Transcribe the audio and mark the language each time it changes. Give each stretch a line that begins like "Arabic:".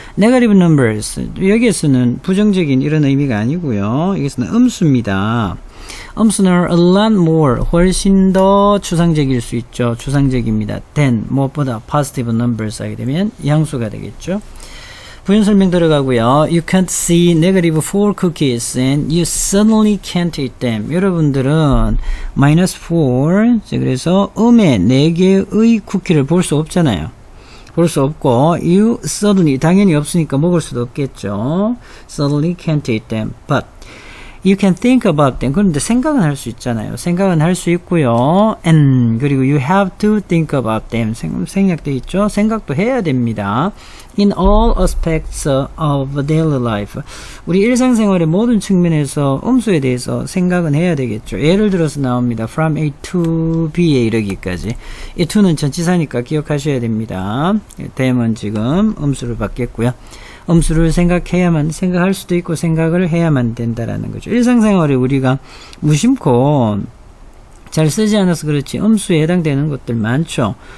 English: Negative numbers.
Korean: 여기에서는 부정적인 이런 의미가 아니고요. 여기서는 음수입니다. 음수는
English: a lot more,
Korean: 훨씬 더 추상적일 수 있죠. 추상적입니다. than, 무엇보다 positive numbers 하게 되면 양수가 되겠죠. 부연 설명 들어가고요.
English: You can't see negative 4 cookies and you suddenly can't eat them.
Korean: 여러분들은 minus 4, 그래서 음의 4개의 쿠키를 볼 수 없잖아요. 볼 수 없고
English: you suddenly,
Korean: 당연히 없으니까 먹을 수도 없겠죠.
English: Suddenly can't eat them. But you can think about them.
Korean: 그런데 생각은 할 수 있잖아요. 생각은 할 수 있고요.
English: And
Korean: 그리고
English: you have to think about them.
Korean: 생략돼 있죠. 생각도 해야 됩니다.
English: In all aspects of daily life.
Korean: 우리 일상생활의 모든 측면에서 음수에 대해서 생각은 해야 되겠죠. 예를 들어서 나옵니다.
English: From A to B에
Korean: 이르기까지. 이 to는 전치사니까 기억하셔야 됩니다. them은 지금 음수를 받겠고요. 음수를 생각할 수도 있고 생각을 해야만 된다라는 거죠. 일상생활에 우리가 무심코 잘 쓰지 않아서 그렇지 음수에 해당되는 것들 많죠.